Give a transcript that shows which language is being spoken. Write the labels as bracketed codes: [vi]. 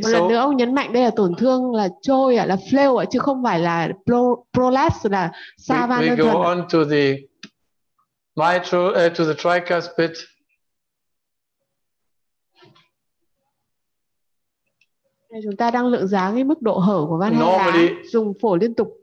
[vi] một lần nữa ông nhấn mạnh đây là tổn thương là trôi là flail chứ không phải là prolapse, là xa van đơn thuần. [en] We go on to the mitral, to the tricuspid. [vi] Chúng ta đang lượng giá cái mức độ hở của van hai lá dùng phổi liên tục.